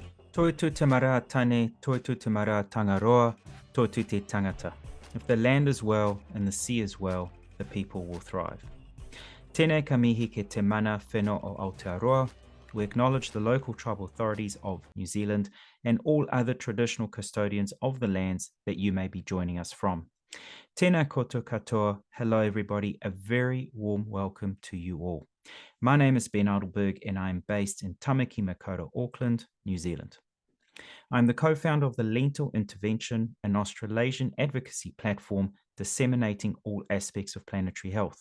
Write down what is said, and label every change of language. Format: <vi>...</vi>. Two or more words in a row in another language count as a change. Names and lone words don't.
<mi>Toitu te mara tane, toitu te mara tangaroa, toitu te tangata.</mi> <en>If the land is well and the sea is well, the people will thrive.</en> <mi>Tēnei ka mihi ke te mana whenua o Aotearoa.</mi> <en>We acknowledge the local tribal authorities of New Zealand and all other traditional custodians of the lands that you may be joining us from.</en> <mi>Tēnā koutou katoa.</mi> <en>Hello everybody, a very warm welcome to you all. My name is Ben Adelberg and I am based in Tamaki Makaurau, Auckland, New Zealand. I'm the co-founder of the Lentil Intervention, an Australasian advocacy platform disseminating all aspects of planetary health.</en>